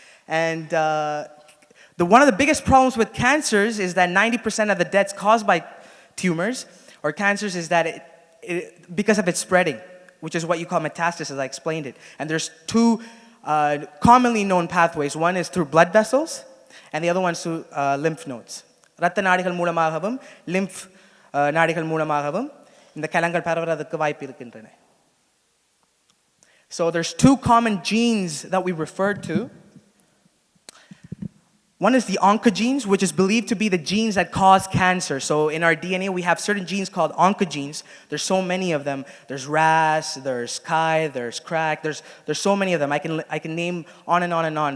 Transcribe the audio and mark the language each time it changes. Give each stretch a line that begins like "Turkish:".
English: And one of the biggest problems with cancers is that 90% of the deaths caused by tumors or cancers is that because of its spreading, which is what you call metastasis, I explained it. And there's two commonly known pathways. One is through blood vessels, and the other one is through lymph nodes.
Tamil: ரத்த நாடிகள் மூலமாகவும் lymph நாடிகள் மூலமாகவும் இந்த கலங்கள் பரவுறதுக்கு வாய்ப்பு இருக்கின்றன.
English: So there's two common genes that we refer to. One is the oncogenes, which is believed to be the genes that cause cancer. So in our DNA, we have certain genes called oncogenes. There's so many of them. There's RAS, there's Chi, there's CRAC. There's so many of them. I can name on and on and on.